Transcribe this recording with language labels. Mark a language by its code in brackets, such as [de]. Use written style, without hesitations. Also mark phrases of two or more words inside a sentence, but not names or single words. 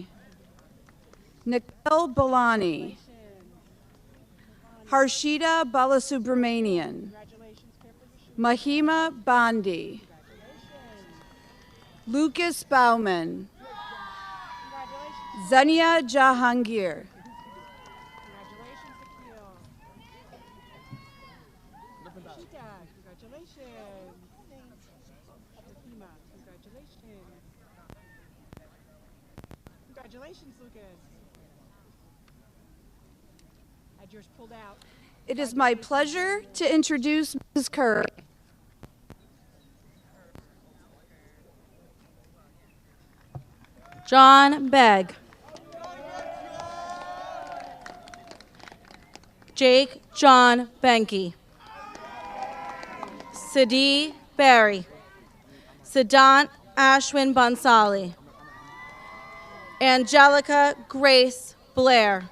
[en] Nikhil Balani. Harshita Balasubramanian. Mahima Bandi. Lucas Bauman. Zania Jahangir. Congratulations, Lucas. Had yours pulled out. It is my pleasure to introduce Mrs. Curry. John Begg. Jake John Benke. Sadi Barry. Siddhant Ashwin Bansali. Angelica Grace Blair.